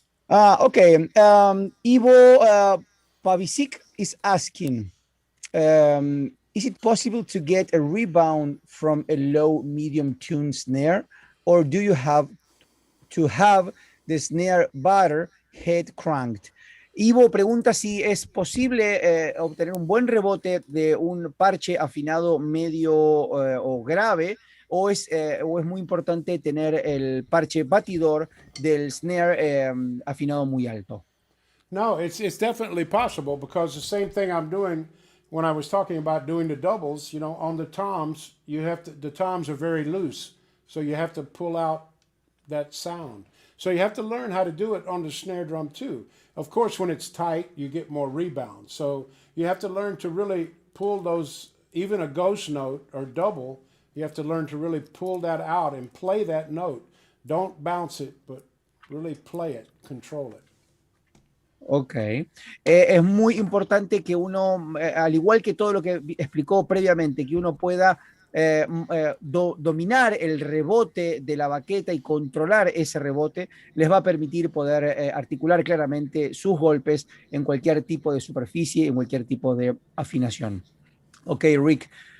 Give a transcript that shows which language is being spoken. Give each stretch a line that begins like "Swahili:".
English: Okay, Ivo Pavicic is asking, is it possible to get a rebound from a low medium tune snare, or do you have to have the snare butter head cranked?
Spanish: Ivo pregunta si es posible obtener un buen rebote de un parche afinado medio o grave, o es muy importante tener el parche batidor del snare afinado muy alto.
English: No, it's definitely possible, because the same thing I'm doing when I was talking about doing the doubles, on the toms, the toms are very loose, so you have to pull out that sound. So you have to learn how to do it on the snare drum too. Of course, when it's tight, you get more rebound. So you have to learn to really pull those, even a ghost note or double, you have to learn to really pull that out and play that note. Don't bounce it, but really play it, control it. Ok.
Spanish: Es muy importante que uno, al igual que todo lo que explicó previamente, que uno pueda dominar el rebote de la baqueta y controlar ese rebote, les va a permitir poder articular claramente sus golpes en cualquier tipo de superficie, en cualquier tipo de afinación. Ok, Rick.